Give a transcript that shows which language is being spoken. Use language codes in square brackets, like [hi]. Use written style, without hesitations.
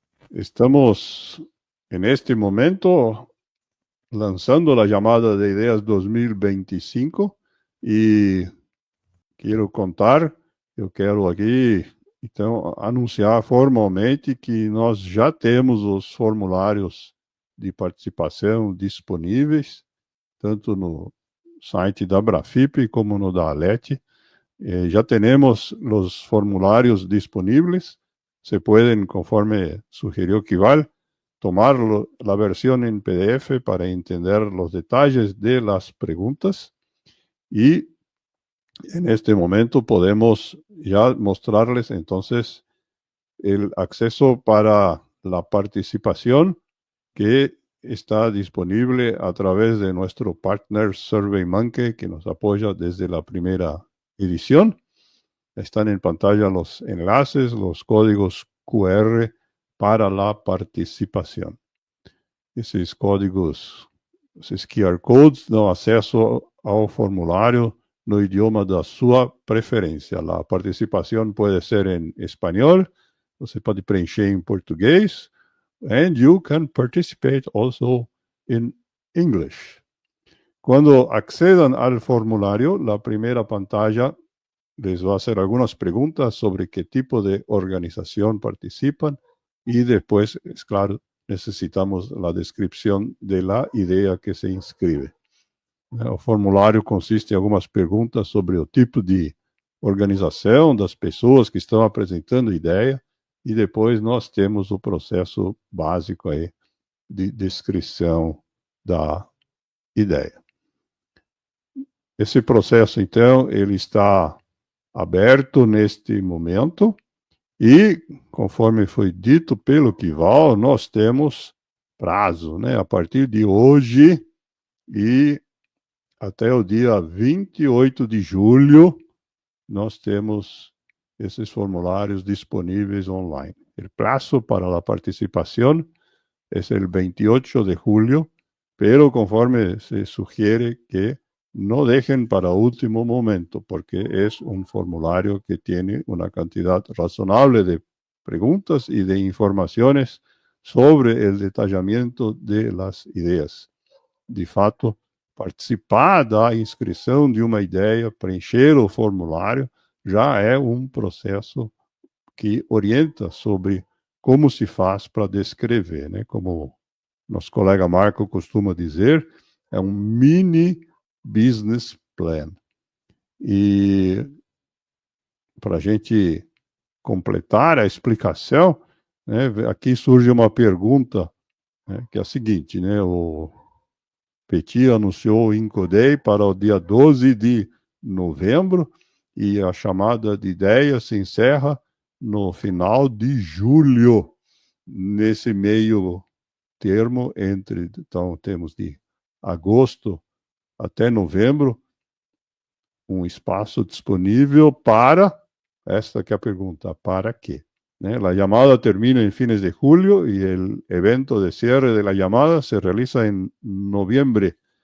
[pt] Estamos, neste momento, lançando a chamada de ideias 2025 e eu quero aqui, então, anunciar formalmente que nós já temos os formulários de participação disponíveis, tanto no site da Brafip como no da ALET. [es] Ya tenemos los formularios disponibles. Se pueden, conforme sugirió Kival, tomar la versión en PDF para entender los detalles de las preguntas. Y en este momento podemos ya mostrarles entonces el acceso para la participación que está disponible a través de nuestro partner SurveyMonkey, que nos apoya desde la primera edición. Están en pantalla los enlaces, los códigos QR para la participación. [pt] Esses códigos, esses QR codes, dão acesso ao formulário no idioma da sua preferência. A participação pode ser em espanhol, você pode preencher em português, [en] and you can participate also in English. [pt] Quando accedam ao formulário, a primeira [es] pantalla les va a hacer algunas preguntas sobre qué tipo de organización participan y después, es claro, necesitamos la descripción de la idea que se inscribe. [pt] O formulário consiste em algumas perguntas sobre o tipo de organização das pessoas que estão apresentando ideia e depois nós temos o processo básico aí de descrição da ideia. Esse processo, então, ele está aberto neste momento e, conforme foi dito pelo Kival, nós temos prazo, né? A partir de hoje e até o dia 28 de julho, nós temos esses formulários disponíveis online. O prazo para a participação é [es] o 28 de julho, pero conforme se sugiere que no dejen para último momento, porque es un formulario que tiene una cantidad razonable de preguntas y de informaciones sobre el detallamiento de las ideas. [pt] De fato, participar da inscrição de uma ideia, preencher o formulário, já é um processo que orienta sobre como se faz para descrever, né? Como nosso colega Marco costuma dizer, é um mini business plan. E para a gente completar a explicação, né, aqui surge uma pergunta, né, que é a seguinte, né, o Petit anunciou o Incodei para o dia 12 de novembro e a chamada de ideia se encerra no final de julho. nesse meio termo entre, então, temos de agosto até novembro, um espaço disponível para, esta que é a pergunta, para quê? [es] La llamada termina en fines de julio y el evento de cierre de la llamada se realiza en noviembre.